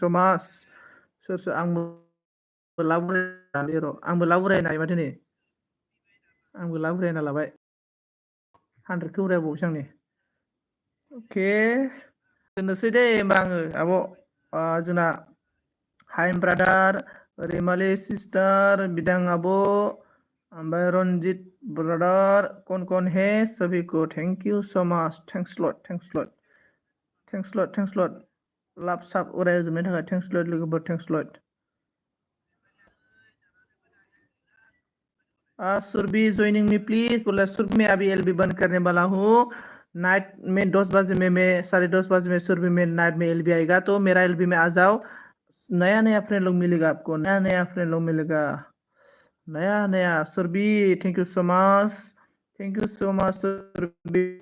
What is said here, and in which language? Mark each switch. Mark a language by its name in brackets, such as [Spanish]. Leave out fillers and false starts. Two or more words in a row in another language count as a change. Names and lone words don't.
[Bodo] माच सोर सोर आंबो लाभ उरायनानै र' आंबो लाभ उरायनो हायो माथो नै आंबो लाभ उरायना लाबाय 100खौ उरायबावोसो आं नै अके दोननोसै दे होमबा आङो आब' जोंना हायेन ब्रादार रैमालि सिस्टार बिदां आब' ओमफ्राय रनजित ब्रादार [Hindi] कौन है सभी को [English] thank you so much thanks lot [Bodo] लाभ साब उरायजोबनायनि थाखाय [English] thanks lot [Hindi] लोगोफोर [English] thanks lot [Hindi] सुरभि [English] joining me [Hindi] प्लीज बोला सुरभि मैं अभी एलबी बंद करने वाला हूँ नाइट में 10 बजे में मैं 10:30 बजे में सुरभि में नाइट में एलबी आएगा तो मेरा एलबी में आ जाओ नया नया फ्रेंड लोग मिलेगा आपको नया फ्रेंड लोग मिलेगा नया सुरभि [English] thank you so much [Hindi] सुरभि